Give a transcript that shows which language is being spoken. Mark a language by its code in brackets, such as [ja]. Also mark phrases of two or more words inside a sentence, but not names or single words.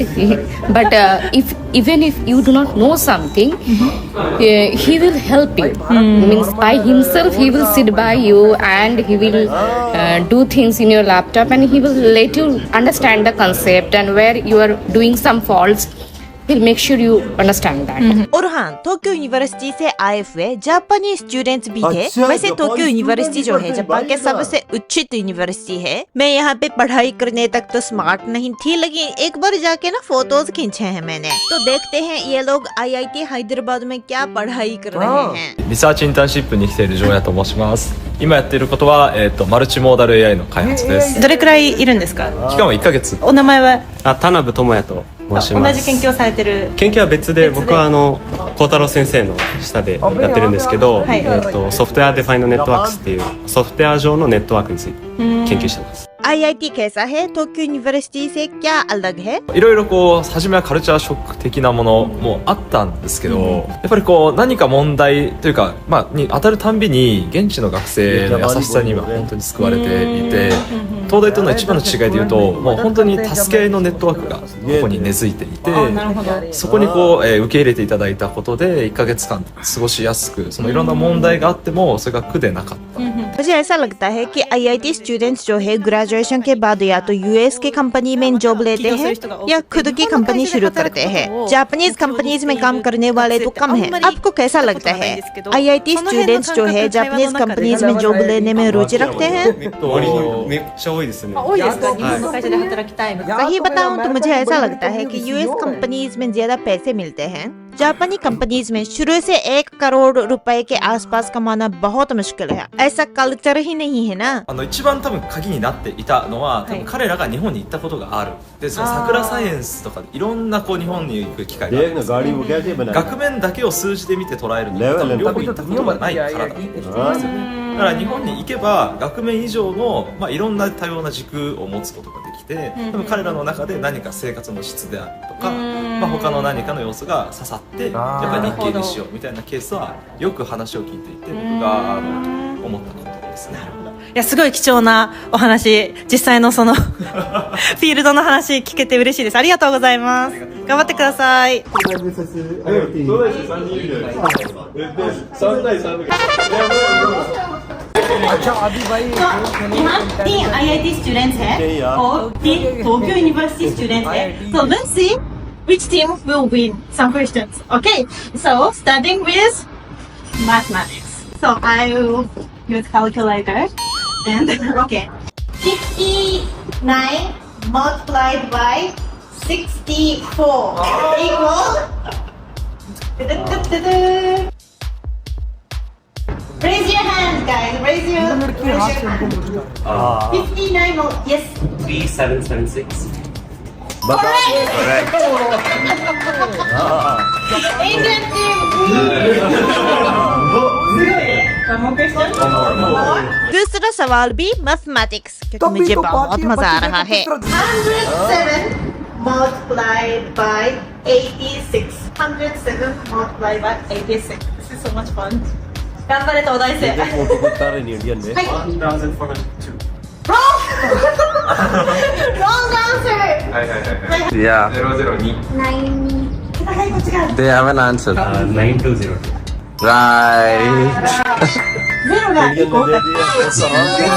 [en] But even if you do not know something, he will help you. Means by himself, he will sit by you and he will do things in your laptop, and he will let you understand the concept and where you are doing some faults. we'll make sure you understand that. [hi] और हाँ, टोक्यो यूनिवर्सिटी से आए हुए जापानी स्टूडेंट्स भी थे। अच्छा, वैसे जापानी टोक्यो यूनिवर्सिटी जो है स्टूडेंट्स जापान के भाई साहब। सबसे उच्चित यूनिवर्सिटी है। मैं यहाँ पे पढ़ाई करने तक तो स्मार्ट नहीं थी, लेकिन एक बार जाके ना फोटोज खींचे हैं मैंने। तो देखते हैं ये लोग IIT हैदराबाद में क्या पढ़ाई कर रहे हैं। [en] research internship [ja] に来ているジョーヤと申します。今やっていることは、 [en] multimodal AI [ja] の開発です。どれくらいいるんですか？期間は1ヶ月。お名前は？田辺智也と申し同ます。じ研究をされてる。研究は別で、僕は幸太郎先生の下でやってるんですけど、はい [en] software defined networks [ja] っていうソフトウェア上のネットワークについて研究してます。 [hi] IIT कैसा है? टोक्यो यूनिवर्सिटी से क्या अलग है? [ja] いろいろこう初めは [en] culture shock [ja] 的なものもあったんですけど、やっぱりこう何か問題というか、に当たるたんびに現地の学生の優しさには本当に救われていて、東大との一番の違いで言うと、もう本当に助け合いのネットワークがここに根付いていて、そこにこう、受け入れていただいたことで1ヶ月間過ごしやすく、そのいろんな問題があってもそれが苦でなかった。 [hi] मुझे ऐसा लगता है कि IIT स्टूडेंट्स जो है ग्रेजुएशन के बाद या तो US की कंपनी में जॉब लेते हैं या खुद की कंपनी शुरू करते हैं। [en] Japanese companies [hi] में काम करने वाले तो कम हैं। आपको कैसा लगता है? IIT स्टूडेंट्स जो है [en] Japanese companies [hi] में जॉब लेने में रुचि रखते हैं? [ja] めっちゃ多いですね。多いですか？日本の会社で働きたいみたいな。 [hi] सही बताऊं तो मुझे ऐसा लगता है कि US कंपनीज में ज्यादा पैसे मिलते हैं। जापानी कंपनीज में शुरू से 1 करोड़ रुपए के आसपास कमाना बहुत मुश्किल है। ऐसा कल्चर ही नहीं है ना। [ja] 一番多分鍵になっていたのは、多分彼らが日本に行ったことがある。で、その桜サイエンスとかいろんなこう日本に行く機会があるんですけど、学面だけを数字で見て捉えるのは多分両方行ったことがないからだと思うんですよね。だから日本に行けば学面以上の、いろんな多様な軸を持つことができて、多分彼らの中で何か生活の質であるとか、他の何かの要素が刺さってやっぱり日系にしようみたいなケースはよく話を聞いていて、僕が思ったことですね。いやすごい貴重なお話、実際のそのフィールドの話聞けて嬉しいです。ありがとうございます。頑張ってください。 [hi] अच्छा अभी भाई यहाँ 3 IIT स्टूडेंट्स हैं और 3 टोक्यो यूनिवर्सिटी स्टूडेंट्स हैं। [en] So let's see which team will win some questions. Okay, so starting with mathematics. So I will use calculator and okay. 59 multiplied by 64 equal. Raise your hand, guys. Raise your hand. 59 yes. 3776. Correct. Indian team. One more question. [hi] दूसरा सवाल भी मैथमेटिक्स, क्योंकि मुझे बहुत मजा आ रहा है। [en] 107 multiplied by 86. 107 multiplied by 86. This is so much fun. [ja] 頑張れ東大生。 [hi] फोटो को उतार रही इंडियन में [en] 1402. Wrong answer. Yeah. 002. 9. They haven't answered. 9202. Right. [hi] इंडियन में दे दिया।